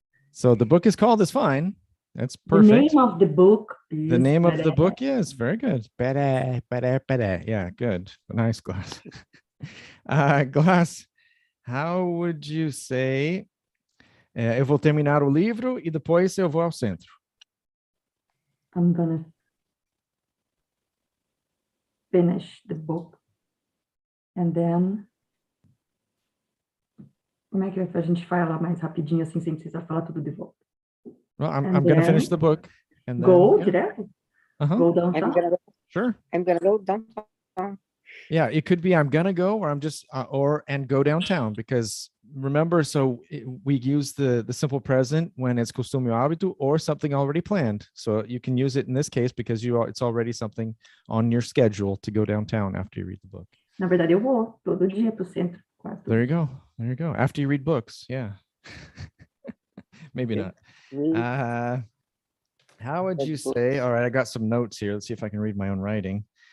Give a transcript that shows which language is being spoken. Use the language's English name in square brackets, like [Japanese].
[English] So the book is called is fine. That's perfect. The name of the book is the name of the book, yes, very good. Yeah, good. Nice, Glass. [Portuguese] Glass, [English] how would you say [Portuguese] eu vou terminar o livro e depois eu vou ao centro? [English] I'm gonna finish the book and then [Portuguese] como é que a gente fala mais rapidinho assim sem precisar falar tudo de volta? [English] Well, I'm going to finish the book and then go direto. Go downtown. Sure. I'm gonna go downtown. Yeah, it could be I'm gonna go, or I'm just and go downtown, because remember, we use the simple present when it's costume [Portuguese] ou hábito [English] or something already planned. So you can use it in this case because it's already something on your schedule to go downtown after you read the book. [Portuguese] Na verdade, eu vou todo dia pro centro. [English] There you go. There you go. After you read books, yeah. Maybe not. How would you say? All right, I got some notes here. Let's see if I can read my own writing.